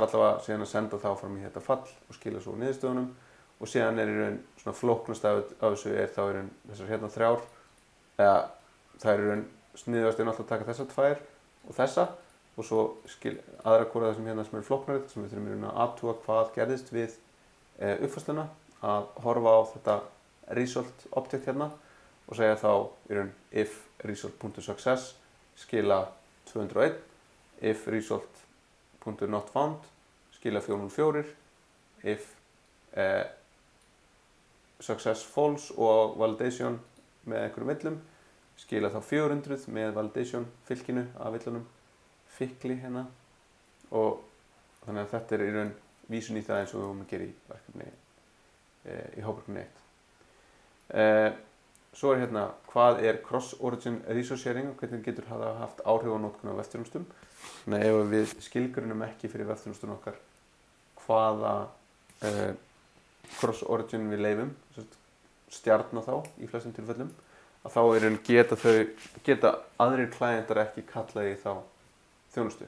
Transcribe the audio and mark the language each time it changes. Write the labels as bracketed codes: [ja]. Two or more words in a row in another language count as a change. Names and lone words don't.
[is] allavega síðan að senda þá fram í þetta fall og skila svo niðurstöðunum og síðan er í raun svona flóknast af þessu er þá í raun þessar hérna 3 eða það er í raun sniðugast alltaf að taka þessar 2 og þessa og svo aðra hvora það sem hérna sem er flóknari sem við þurfum í raun að athuga hvað gerðist við uppfærsluna að horfa á þetta [en] result object [is] hérna og segja þá í raun [en] if result.success [is] skila 201 [en] if result.notfound [is] skila 404 if [en] success false [is] og validation með einhverjum villum skila þá 400 með validation fylkinu af villunum fylkli hérna og þannig að þetta er í raun vísun í það eins og við höfum að gera í verkefni í hópverkefni 1. Svo er hérna hvað er [en] cross-origin resource sharing [is] og hvernig getur það haft áhrif á notkun á vefþjónustum. Þannig að ef við skilgreinum ekki fyrir vefþjónustum okkar hvaða cross-origin við leyfum, stjarna þá í flestum tilfellum, að þá geta aðrir klientar ekki kallað í þá þjónustu.